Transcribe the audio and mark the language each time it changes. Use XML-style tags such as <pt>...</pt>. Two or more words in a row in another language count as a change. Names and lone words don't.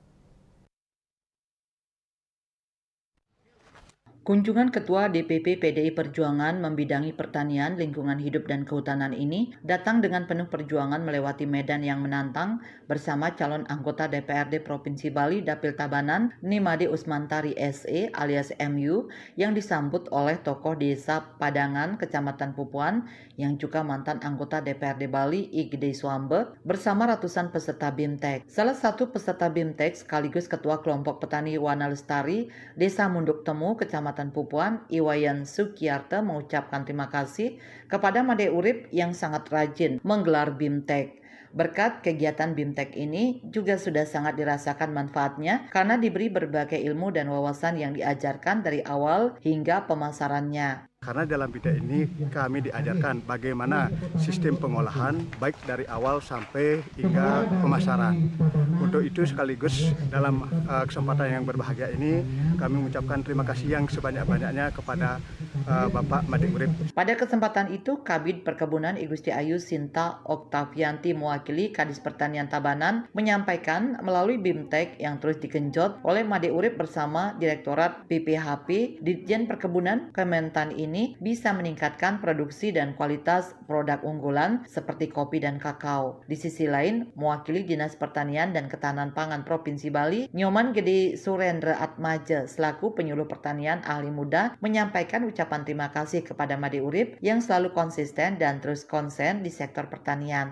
<id>Kunjungan Ketua DPP PDI Perjuangan membidangi pertanian, lingkungan hidup dan kehutanan ini datang dengan penuh perjuangan melewati medan yang menantang bersama calon anggota DPRD Provinsi Bali Dapil Tabanan, Nimade Usmantari SE alias MU, yang disambut oleh tokoh desa Padangan, Kecamatan Pupuan, yang juga mantan anggota DPRD Bali Igede Swambe, bersama ratusan peserta BIMTEK. Salah satu peserta BIMTEK sekaligus Ketua Kelompok Petani Wana Lestari, Desa Munduk Temu, Kecamatan Pupuan, Iwayan Sukiarto mengucapkan terima kasih kepada Made Urip yang sangat rajin menggelar BIMTEK. Berkat kegiatan BIMTEK ini juga sudah sangat dirasakan manfaatnya karena diberi berbagai ilmu dan wawasan yang diajarkan dari awal hingga pemasarannya. Karena dalam BIMTEK ini kami diajarkan bagaimana sistem pengolahan baik dari awal sampai hingga pemasaran. Untuk itu sekaligus dalam kesempatan yang berbahagia ini kami mengucapkan terima kasih yang sebanyak-banyaknya kepada Bapak Made Urip. Pada kesempatan itu Kabid Perkebunan I Gusti Ayu Sinta Oktavianti mewakili Kadis Pertanian Tabanan menyampaikan melalui BIMTEK yang terus digenjot oleh Made Urip bersama Direktorat PPHP Ditjen Perkebunan Kementan ini bisa meningkatkan produksi dan kualitas produk unggulan seperti kopi dan kakao. Di sisi lain, mewakili Dinas Pertanian dan Ketahanan Pangan Provinsi Bali, Nyoman Gede Surendra Atmaja selaku penyuluh pertanian ahli muda menyampaikan ucapan terima kasih kepada Made Urip yang selalu konsisten dan terus konsen di sektor pertanian.</id>